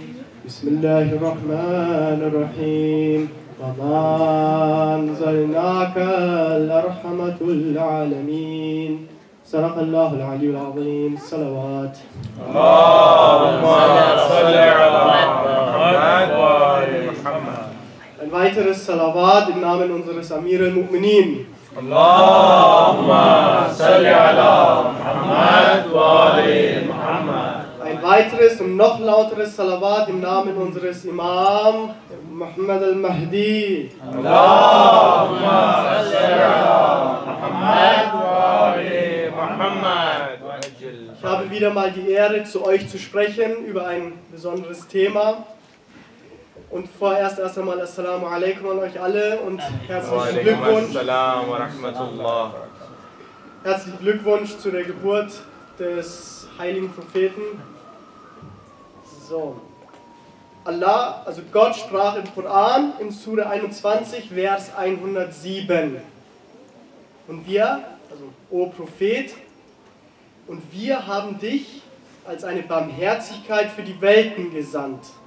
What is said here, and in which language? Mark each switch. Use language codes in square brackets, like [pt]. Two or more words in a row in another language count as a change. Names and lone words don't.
[ar] بسم الله الرحمن الرحيم. وما أنزلناك إلا رحمة للعالمين. صدق الله العلي العظيم. صلوات. اللهم صل على محمد وآل محمد. [de] Ein weiteres Salawat im Namen unseres Amir al-Mu'minin. [ar] اللهم صل على محمد وآل محمد. [de] Ein weiteres und noch lauteres Salawat im Namen unseres Imam Muhammad al-Mahdi. [ar] اللهم صل على محمد وآل محمد. [de] Ich habe wieder mal die Ehre, zu euch zu sprechen über ein besonderes Thema. Und vorerst erst einmal [ar] السلام عليكم [de] an euch alle und herzlichen Glückwunsch. [ar] السلام ورحمة الله. [de] Herzlichen Glückwunsch zu der Geburt des heiligen Propheten. So. Allah, also Gott sprach im Koran in Sura 21, Vers 107. Und wir, also O Prophet, und wir haben dich als eine Barmherzigkeit für die Welten gesandt.